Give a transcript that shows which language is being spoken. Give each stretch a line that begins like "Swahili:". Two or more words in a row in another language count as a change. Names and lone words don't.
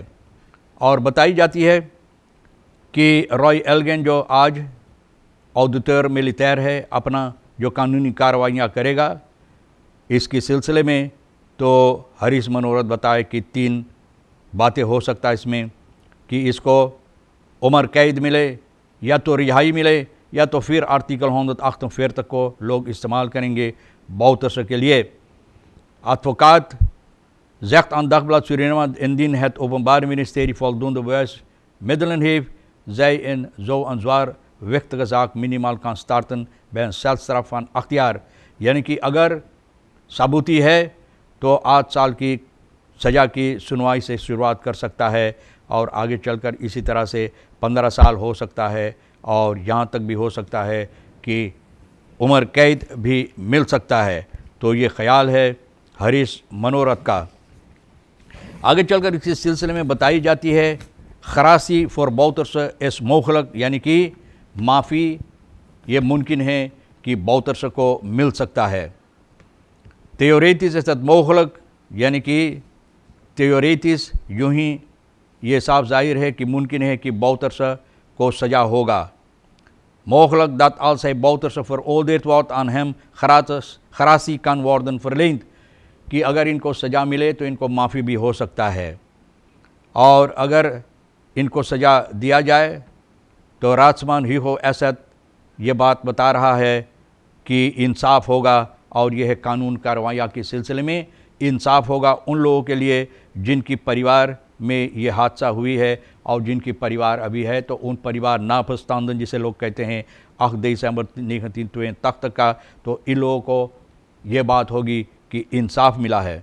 Caribbean Hindustani: और बताई जाती है कि रॉय एल्गिन जो आज ऑडिटर मिलिटर है अपना जो कानूनी कार्रवाइयाँ करेगा इसके सिलसिले में, तो हरीश मनोरथ बताए कि तीन बातें हो सकता है इसमें कि इसको उम्र कैद मिले या तो रिहाई मिले या तो फिर आर्टिकल 148 तक को लोग इस्तेमाल करेंगे बाउतर्स के लिए।
Dutch: Advocaat zegt aan Dagblad Suriname indien het Openbaar Ministerie voldoende bewijsmiddelen heeft, zij in zo'n zwaarwichtige zaak minimaal kan starten bij een celstraf van 8 jaar।
Caribbean Hindustani: यानी कि अगर सबूती है तो 8 साल की सज़ा की सुनवाई से शुरुआत कर सकता है और आगे चलकर इसी तरह से 15 साल हो सकता है और यहाँ तक भी हो सकता है कि उम्र कैद भी मिल सकता है। तो ये ख्याल है हरीश मनोरथ का। आगे चलकर इसी सिलसिले में बताई जाती है
Dutch: gratie voor Bouterse is mogelijk,
Caribbean Hindustani: यानी कि माफ़ी ये मुमकिन है कि बाउतर्स को मिल सकता है।
Dutch: theoretisch is het mogelijk,
Caribbean Hindustani: यानी कि theoretisch यूँ ही ये साफ जाहिर है कि मुमकिन है कि बाउतर्स को सज़ा होगा।
Dutch: mogelijk dat als hij बाउतर्स veroordeeld wordt aan hem gratie kan worden verleend,
Caribbean Hindustani: कि अगर इनको सज़ा मिले तो इनको माफ़ी भी हो सकता है। और अगर इनको सज़ा दिया जाए तो राजमान ही हो असद ये बात बता रहा है कि इंसाफ होगा और यह कानून कार्रवाइयाँ के सिलसिले में इंसाफ होगा उन लोगों के लिए जिनकी परिवार में ये हादसा हुई है और जिनकी परिवार अभी है, तो उन परिवार नाफस्तांदन जिसे लोग कहते हैं 8 दिसंबर 1922 तक का, तो इन लोगों को ये बात होगी कि इंसाफ मिला है।